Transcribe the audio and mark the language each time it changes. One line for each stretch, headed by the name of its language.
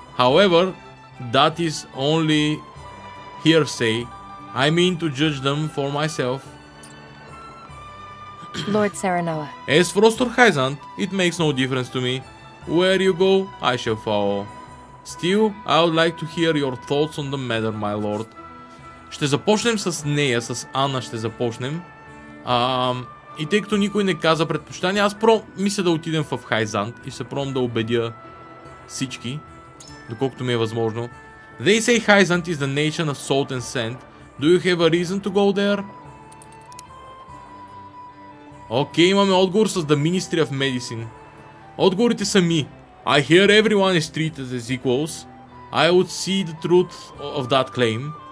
English: However, that is only hearsay. I mean to judge them for myself. Lord Serenoa. Aesfrost or Hyzant, it makes no difference to me. Where you go, I shall follow. Still, I would like to hear your thoughts on the matter, my lord.
Bulgarian: Ще започнем с нея, с Анна ще започнем. И тъй като никой не каза предпочитание, аз мисля да отидем в Hyzant и се пробвам да убедя всички, доколкото ми е възможно.
English: They say Hyzant is the nation of salt and sand. Do you have a reason to go there?
Bulgarian: Окей, имаме отговор с The Ministry of Medicine. Отговорите са ми.
English: I hear everyone is treated as equals. I would see the truth of that claim.